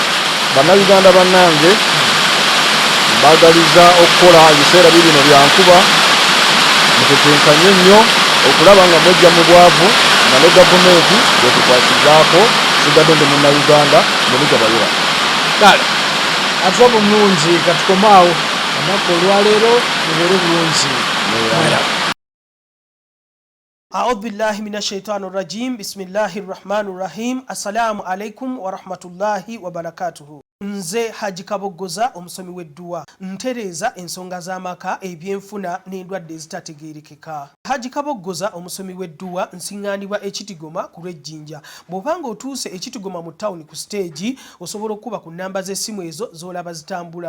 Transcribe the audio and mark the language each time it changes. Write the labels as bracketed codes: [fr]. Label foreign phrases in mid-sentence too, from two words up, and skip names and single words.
[lg] Bannayuganda bannange mbaagaliza okukola ebiseera bino bya nkuba mutetenkanye nnyo okulaba nga mwejja mu bwavu nga ne gavumenti bwetukwasizaako sigadde ndi Munnayuganda Mbonigabayira. Kale atuwa bulungi katukomaawo olunaku olwaleero lubeere bulungi. [ar] أعوذ بالله من الشيطان الرجيم. بسم الله الرحمن الرحيم. السلام عليكم ورحمة الله وبركاته. [lg] Nze Haji Kabogoza omusomi w'edduwa ntereeza ensonga z'amaka ebyenfuna n'endwadde ezitategeerekeka. Haji Kabogoza omusomi w'edduwa nsiŋŋaanibwa Ekitigoma ku Lwejjinja. Bw'obanga otuuse Ekitigoma mu ttawuni ku stage osobola okuba ku nnamba z'essimu ezo z'olaba zitambula.